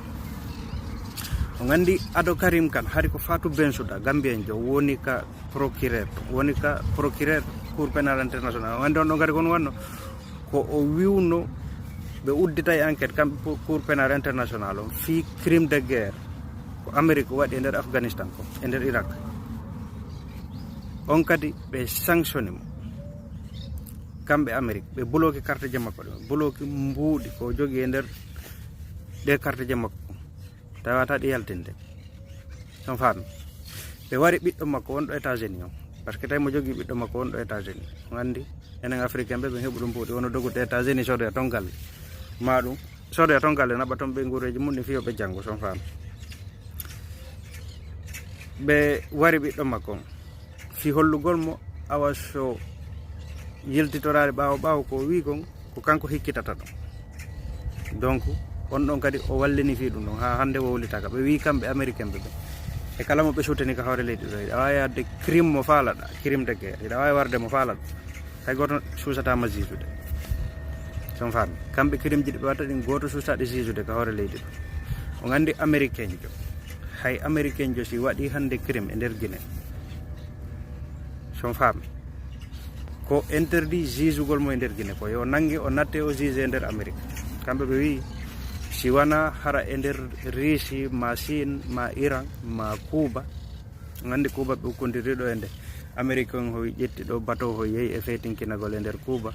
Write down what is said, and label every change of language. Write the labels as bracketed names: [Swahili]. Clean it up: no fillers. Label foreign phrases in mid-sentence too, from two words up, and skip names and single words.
[Fula] o gandi ado Karim Khan hari ko Fatou Bensouda Gambien jo woni ka procureur [French] cour pénal international [Fula] o gandi on ɗon kadi kono wanno ko o wiwno ɓe uddita e enquête kamɓe [French] cour pénal international [Fula] on fi [French] crime de guerre [Fula] ko Amérique waɗi e nder Afghanistan ko e nder Irak on kadi ɓe sanctionné mo kamɓe Amérique ɓe bloqué carte je makko ɗe bloqué mbuuɗi ko jogui e nder ɗe carte je makko tawata ɗi yaltinde on faami ɓe wari ɓiɗɗo makko wonɗo États-Unis on [French] par ce que [Fula] tawi mo jogui ɓiɗɗo makko wonɗo États-Unis on andi enen africain ɓe heeɓu ɗum puuɗi wono dogude États-Unis sodoya ton galle ma ɗum sodoya ton galle naɓa toon ɓe guureji mum ɗi fiyoɓe janggo son faami ɓe wari ɓiɗɗo makko on fi hollugol mo awa so yiltitorade ɓawo ko wi kon ko kanko hikkitata ɗum donc on ɗon kadi o wallini fi ɗum ɗon ha hande wowlitaka ɓe wi kamɓe américain ɓe e kala mo ɓe sutani ka hawre leydi ɗo iɗa wawi adde crime mo faalaɗa [French] crime de guerre [Fula] iɗa wawi warde mo faalaɗa hay goto susatama jusude son faami kamɓe crime ji ɗi ɓe watta ɗin goto susaɗe jusude ka hawre leydi ɗo on andi américain jo hay américain jo si waɗi hande crime e nder Guinée son faami ko interdit jugugol mo e nder Guinée ko yo nangue o natte o juge e nder Amérique kamɓe ɓe wi si wana hara e nder Russie ma Chine ma Iran ma Cuba gandi Cuba ɓe ukkodiriɗo e nde américain ho ƴetti ɗo bateau ho yeehi e feetinkinagol e nder Cuba